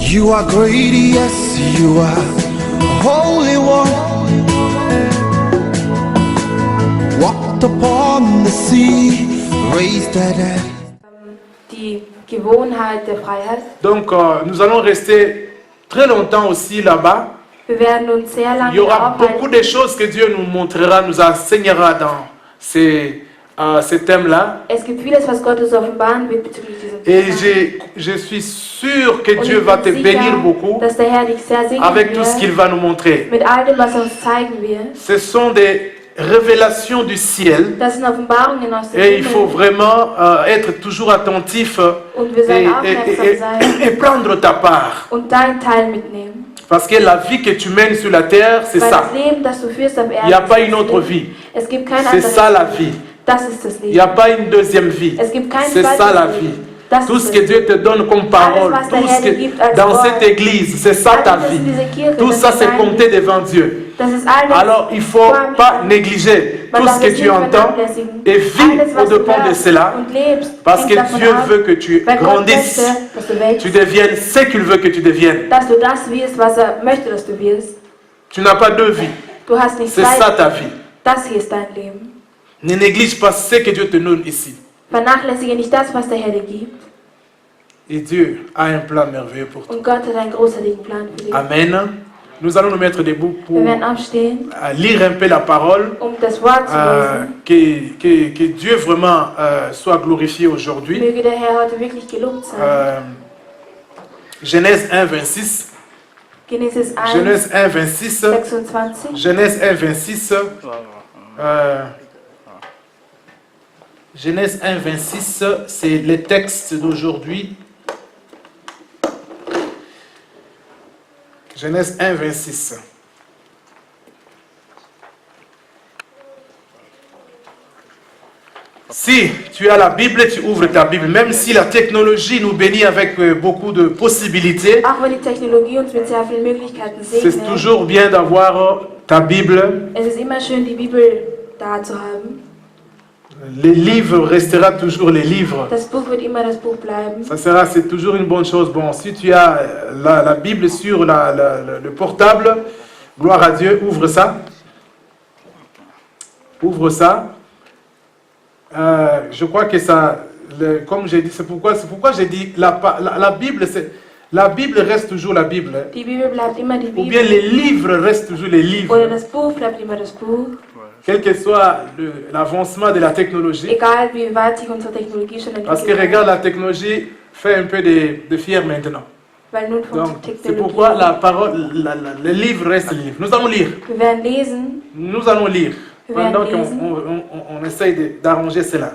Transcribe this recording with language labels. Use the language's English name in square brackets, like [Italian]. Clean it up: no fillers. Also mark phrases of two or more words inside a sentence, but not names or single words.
[English] You are great, yes, you are Holy One. Walked upon the sea, raised the dead. [German] Die Gewohnheit der Freiheit. [French] Donc nous allons rester très longtemps aussi là-bas. [German] Wir werden uns sehr lange [French] Il y aura beaucoup [German] aufhalten. [French] de choses que Dieu nous montrera, nous enseignera dans ces thèmes-là. [German] Es gibt vieles, was Gott uns offenbaren wird bezüglich diesem [French] Et [German] Thema. [French] je suis sûr que [German] Und [French] Dieu [German] ich [French] va [German] bin [French] te [German] sicher, [French] bénir beaucoup [German] dass der Herr dich sehr segnen [French] avec tout ce qu'il [German] wird, [French] va nous montrer. [German] mit all dem, was er uns zeigen wird. [French] Ce sont des révélations du ciel [German] Das sind Offenbarungen aus dem [French] et il faut [German] Himmel. [French] vraiment être toujours attentif [German] Und wir sollen aufmerksam sein [French] et prendre ta part. [German] und deinen Teil mitnehmen. [French] Parce que la vie que tu mènes sur la terre, c'est [German] Weil [French] ça. [German] das Leben, das du führst auf [French] Il n'y a [German] Erden, [French] pas [German] ist [French] une [German] das [French] autre [German] Leben. [French] vie. [German] Es gibt kein [French] C'est ça la [German] anderes [French] vie. [German] Leben. Das ist das [French] Il n'y a [German] Leben. [French] pas une deuxième vie. [German] Es gibt kein [French] C'est ça [German] zweites [French] la [German] Leben. [French] vie. [German] Das [French] Tout [German] ist [French] ce [German] das [French] que Dieu [German] Leben. [French] te donne comme parole, [German] Alles, was der [French] tout [German] Herr [French] ce [German] dir [French] que [German] gibt als [French] dans [German] Wort, [French] cette église, c'est ça ta [German] alles, was [French] vie. [German] in dieser Kirche, [French] Tout [German] das [French] ça [German] ist [French] c'est [German] dein [French] compté [German] Leben. [French] devant Dieu. [German] Das ist alles. [French] Alors il ne faut pas négliger [German] Man [French] tout [German] darf [French] ce que [German] es [French] tu [German] nicht [French] entends [German] vernachlässigen. [French] et vis [German] Alles, was du [French] au-dépend de [German] hörst [French] cela. [German] und lebst, [French] Parce [German] hängt [French] que [German] davon [French] Dieu [German] ab, [French] veut que tu [German] weil Gott [French] grandisses, [German] möchte, dass du wächst, [French] tu deviennes ce qu'il veut que tu deviennes. [German] dass du das wirst, was er möchte, dass du wirst. [French] Tu n'as pas deux vies. [German] Du hast nicht [French] C'est ça [German] zwei. [French] ta vie. [German] Das hier ist dein Leben. [French] Ne néglige pas ce que Dieu te donne ici. [German] Vernachlässige nicht das, was der Herr dir gibt. [French] Et Dieu a un plan merveilleux pour toi. [German] Und Gott hat einen großartigen Plan für dich. [French] Amen. Nous allons nous mettre debout pour [German] Wir werden aufstehen, [French] lire un peu la parole. [German] das Wort zu lesen. [French] Que Dieu vraiment soit glorifié aujourd'hui. [German] Möge der Herr heute wirklich gelobt sein. [French] Genèse 1, 26. [German] Genesis 1, [French] Genèse 1, 26. [German] 26. [French] Genèse 1, 26. Genèse 1, 26, c'est le texte d'aujourd'hui. Genèse 1, 26. Si tu as la Bible, tu ouvres ta Bible. Même si la technologie nous bénit avec beaucoup de possibilités, [German] Auch wenn die Technologie uns mit sehr vielen Möglichkeiten [French] c'est [German] segnet, [French] toujours bien d'avoir ta Bible. [German] es ist immer schön, die Bibel da zu haben. [French] Les livres restera toujours les livres. [German] Das Buch wird immer das Buch bleiben. [French] C'est toujours une bonne chose. Bon, si tu as la Bible sur le portable, gloire à Dieu, ouvre ça. Ouvre ça. Je crois que ça, comme j'ai dit, c'est pourquoi j'ai dit la Bible, la Bible reste toujours la Bible. Hein. [German] Die Bibel bleibt immer die [French] Ou bien [German] Bibel. [French] les livres restent toujours les livres. [German] Oder das Buch bleibt immer das Buch. [French] Quel que soit l'avancement de la technologie. [German] Egal wie weit sich unsere Technologie schon [French] Parce que [German] entwickelt [French] regarde, [German] hat. [French] la technologie fait un peu de fier maintenant. [German] Weil nun von [French] Donc, c'est [German] Technologie. [French] pourquoi la parole, le livre reste le livre. Nous allons lire. [German] Wir werden lesen. [French] Nous allons lire. [German] Wir werden [French] Pendant [German] lesen. [French] qu'on essaye d'arranger cela.